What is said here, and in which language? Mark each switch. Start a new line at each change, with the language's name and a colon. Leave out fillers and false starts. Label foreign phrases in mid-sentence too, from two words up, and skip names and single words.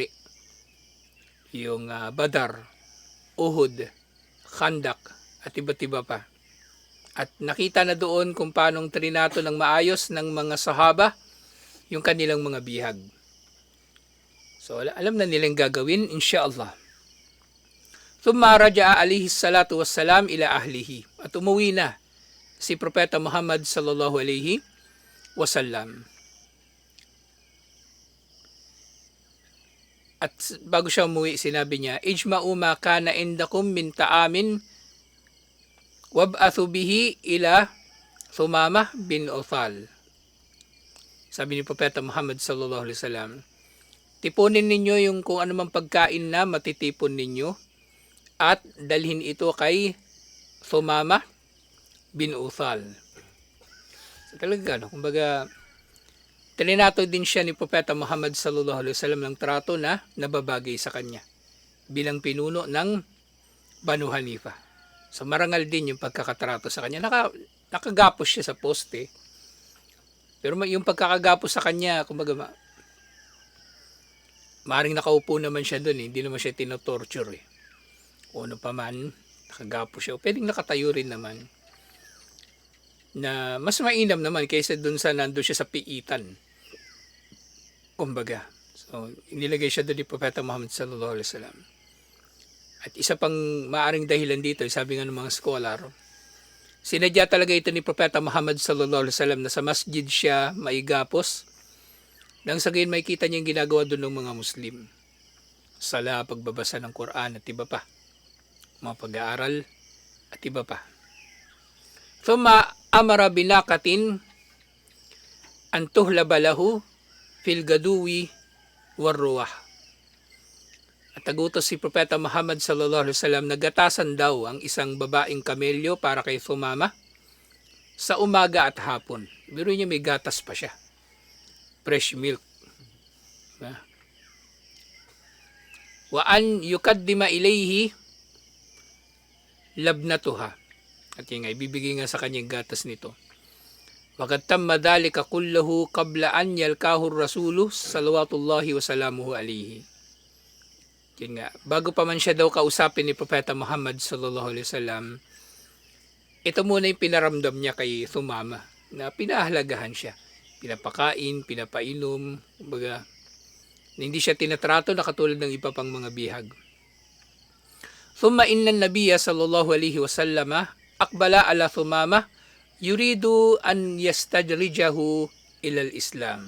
Filipino: Yung Badar, Uhud, Khandak, at iba't iba pa. At nakita na doon kung paano trinato ng maayos ng mga sahaba yung kanilang mga bihag. So, alam na nilang gagawin, insyaAllah.
Arabic: ثم رجع عليه الصلاة والسلام إلى أهله.
Filipino: At umuwi na si Propeta Muhammad
Arabic: صلى الله عليه وسلم.
Filipino: At bago siya umuwi, sinabi niya,
Arabic: "اجمعوا ما كان عندكم من طعام وابعثوا به إلى ثمامة بن أثال."
Filipino: Sabi ni Propeta Muhammad
Arabic: صلى الله عليه وسلم,
Filipino: tipunin ninyo yung kung anumang pagkain na matitipon ninyo at dalhin ito kay Thumamah bin Uthal. So talaga, kumbaga, trinato din siya ni Propeta Muhammad
Arabic: صلى الله عليه وسلم
Filipino: ng trato na nababagay sa kanya bilang pinuno ng Banu Hanifa. So marangal din yung pagkakatrato sa kanya. Nakagapos siya sa poste. Pero yung pagkakagapos sa kanya, kumbaga, maring nakaupo naman siya doon, hindi naman siya tinotorture eh. O ano pa man, nakagapos siya. O pwedeng nakatayo rin naman. Na mas mainam naman kaysa doon sa nandun siya sa piitan. Kumbaga. So, inilagay siya doon ni Propeta Muhammad
Arabic: صلى الله عليه وسلم.
Filipino: At isa pang maaring dahilan dito, sabi nga ng mga scholar, sinadya talaga ito ni Propeta Muhammad
Arabic: صلى الله عليه وسلم
Filipino: na sa masjid siya maigapos nang sa gayon makita niya yung ginagawa doon ng mga Muslim. Sala, pagbabasa ng Quran at iba pa. Mga pag-aaral at iba pa.
Arabic: ثم أمر بناقة أن تحلب له في الغدو والرواح.
Filipino: At tagutos si Propeta Muhammad
Arabic: صلى الله عليه وسلم,
Filipino: nagatasan daw ang isang babaeng kamelyo para kay Thumama sa umaga at hapon. Biro niya may gatas pa siya.
English: Fresh milk.
Arabic: وأن يقدم إليه لبنها.
Filipino: At yun nga, ibibigay nga sa kanyang gatas nito.
Arabic: وقد تم ذلك كله قبل أن يلقاه رسول صلوات الله وسلامه عليه.
Filipino: Yun nga, bago pa man siya daw kausapin ni Propeta Muhammad
Arabic: صلى الله عليه وسلم,
Filipino: ito muna yung pinaramdam niya kay Thumama na pinahalagahan siya. Pinapakain, pinapainom, kumbaga, hindi siya tinatrato na katulad ng iba pang mga bihag.
Arabic: ثم إن النبي صلى الله عليه وسلم أقبل على ثمامة يريد أن يستخرجه إلى الإسلام.